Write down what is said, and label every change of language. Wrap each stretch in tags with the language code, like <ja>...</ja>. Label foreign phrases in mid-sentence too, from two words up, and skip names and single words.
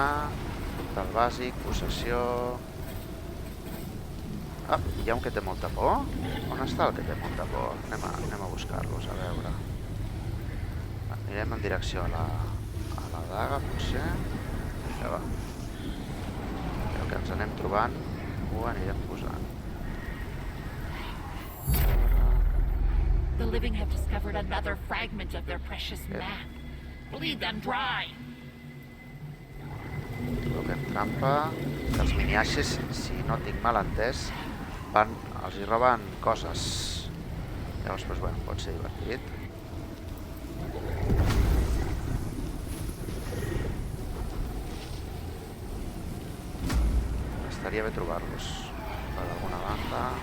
<ca>Portal bàsic, possessió... Ah, hi ha un que té molta por? On està el que té molta por? Anem a buscar-los, a veure. Anirem en direcció a la daga, potser. Ja va. El que ens anem trobant ho anirem posant.</ca> <en>The living have discovered another fragment of their precious map. Bleed them dry.</en> <ca>Col·loquem trampa. Els miniaixes, si no tinc mal entès, els hi roben coses. Llavors, doncs, bueno, pot ser divertit. Estaria bé trobar-los per alguna banda.</ca>